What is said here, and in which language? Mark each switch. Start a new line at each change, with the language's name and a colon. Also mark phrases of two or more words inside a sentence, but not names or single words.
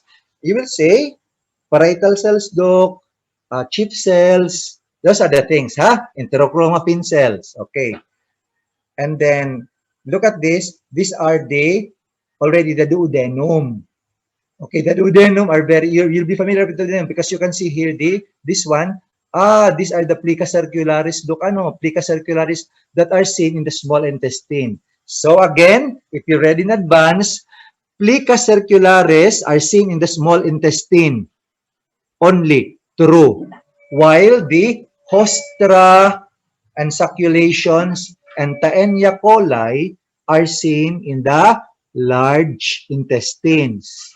English: You will say, parietal cells, Doc, chief cells, those are the things, huh? Enterochromaffin cells, okay. And then, look at this. These are already the duodenum. Okay, the duodenum are you'll be familiar with the duodenum because you can see here this one. These are the plica circularis, Doc, plica circularis that are seen in the small intestine. So again, if you read in advance, plica circularis are seen in the small intestine only, true. While the hostra and succulations and Taenia coli are seen in the large intestines.